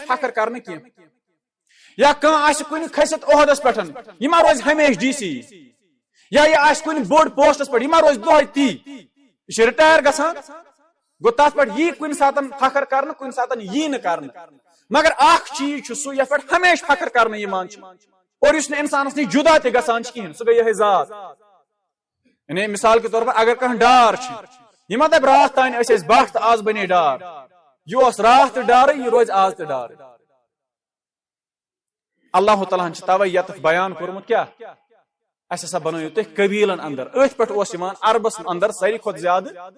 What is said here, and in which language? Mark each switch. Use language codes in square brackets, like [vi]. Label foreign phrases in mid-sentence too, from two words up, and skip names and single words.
[ks] فخر کرنہٕ کینٛہہ یا کانٛہہ آسہِ کُنہِ کھٔسِتھ عہدس پٮ۪ٹھ یہِ ما روزِ ہمیشہٕ ڈی سی یا یہِ آسہِ کُنہِ بوٚڑ پوسٹس پٮ۪ٹھ یہِ ما روزِ دۄہے تی یہِ چھُ رِٹایر گژھان گوٚو تتھ پٮ۪ٹھ یی کُنہِ ساتہٕ فخر کرنہٕ کُنہِ ساتہٕ یی نہٕ کرنہٕ مگر اکھ چیٖز چھُ سُہ یتھ پٮ۪ٹھ ہمیشہٕ فخر کرنہٕ یِوان چھُ اور یُس نہٕ انسانس نِش جدا تہِ گژھان چھُ کِہیٖنۍ سُہ گٔے یِہے ذات یعنی [ur] مثال کے طور پر [ks] اگر کانٛہہ ڈار چھُ یہِ ما دپہِ راتھ تانۍ ٲسۍ أسۍ بٹھ تہٕ آز بنے ڈار یہِ اوس راتھ تہِ ڈارٕے یہِ روزِ آز تہِ ڈارٕے اللہ تعالیٰ ہن چھُ توے یتھ بیان کوٚرمُت کیاہ اسہِ ہسا بنٲیِو تُہۍ قبیلن اندر أتھۍ پٮ۪ٹھ اوس یِوان عربس اندر ساروی کھۄتہٕ زیادٕ